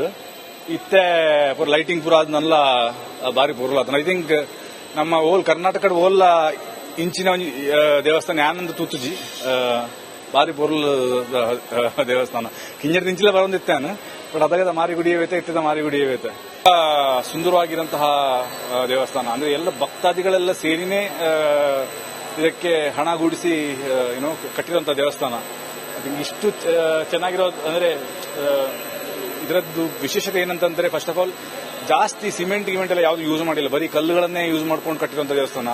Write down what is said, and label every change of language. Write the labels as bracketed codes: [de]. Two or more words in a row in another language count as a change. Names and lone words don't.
[tcy] ಇತ್ತೆ ಪೂರ ಲೈಟಿಂಗ್ ಪೂರ ಅದನ್ನೆಲ್ಲ ಬಾರಿ ಪೂರ್ಲ [en] I think [tcy] ನಮ್ಮ ಓಲ್ ಕರ್ನಾಟಕದ ಓಲ್ ಇಂಚಿನ ದೇವಸ್ಥಾನ ಯಾನಂದ ತೂತುಜಿ ಬಾರಿ ಪೂರ್ಲ ದೇವಸ್ಥಾನ ಕಿಂಜದ ಇಂಚಿಲ ಬರೋದಿತ್ತೇನು ಬಟ್ ಅದಾಗ ಮಾರಿಗುಡಿಯವೈತೆ ಇತ್ತದ ಮಾರಿಗುಡಿಯವೈತೆ [kn] ಸುಂದರವಾಗಿರಂತಹ ದೇವಸ್ಥಾನ. ಅಂದ್ರೆ ಎಲ್ಲ ಭಕ್ತಾದಿಗಳೆಲ್ಲ ಸೇರಿನೇ ಇದಕ್ಕೆ ಹಣ ಗೂಡಿಸಿ ಏನೋ ಕಟ್ಟಿರುವಂತಹ ದೇವಸ್ಥಾನ. ಇಷ್ಟು ಚೆನ್ನಾಗಿರೋದು ಅಂದ್ರೆ ಇದರದ್ದು ವಿಶೇಷತೆ ಏನಂತಂದ್ರೆ [en] first of all [kn] ಜಾಸ್ತಿ ಸಿಮೆಂಟ್ ಎಲ್ಲ ಯಾವ್ದು ಯೂಸ್ ಮಾಡಿಲ್ಲ, ಬರೀ ಕಲ್ಲುಗಳನ್ನೇ ಯೂಸ್ ಮಾಡ್ಕೊಂಡು ಕಟ್ಟಿರುವಂತಹ ದೇವಸ್ಥಾನ.